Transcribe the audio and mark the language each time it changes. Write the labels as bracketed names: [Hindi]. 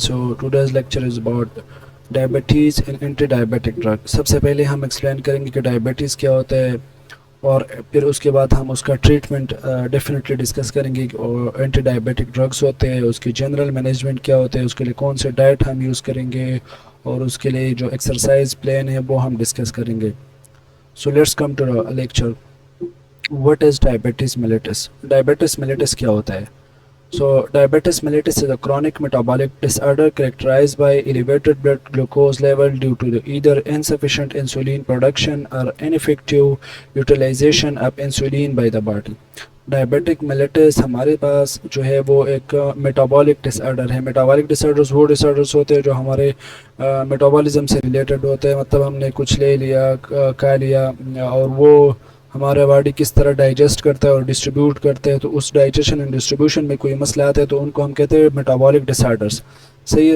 [English] So today's lecture is about diabetes and anti-diabetic drug. [Hindi] सबसे पहले हम एक्सप्लेन करेंगे कि डायबिटीज़ क्या होता है और फिर उसके बाद हम उसका ट्रीटमेंट डेफिनेटली डिस्कस करेंगे और एंटी डायबिटिक ड्रग्स होते हैं उसकी जनरल मैनेजमेंट क्या होते हैं उसके लिए कौन से डाइट हम यूज़ करेंगे और उसके लिए जो एक्सरसाइज प्लान है वो हम डिस्कस करेंगे. [English] So let's come to the lecture. What is diabetes mellitus? [Hindi] Diabetes mellitus क्या होता है? [English] So, diabetes mellitus is a chronic metabolic disorder characterized by elevated blood glucose level due to the either insufficient insulin production or ineffective utilization of insulin by the body. [Hindi] Diabetic mellitus हमारे पास जो है वो एक metabolic disorder है. Metabolic disorders वो disorders होते हैं जो हमारे मेटाबॉलिज्म से रिलेटेड होते हैं. मतलब हमने कुछ ले लिया, खा लिया और वो हमारा बॉडी किस तरह डाइजेस्ट करता है और डिस्ट्रीब्यूट करता है, तो उस डाइजेशन एंड डिस्ट्रीब्यूशन में कोई मसला आता है तो उनको हम कहते हैं मेटाबॉलिक डिसऑर्डर्स. सही है.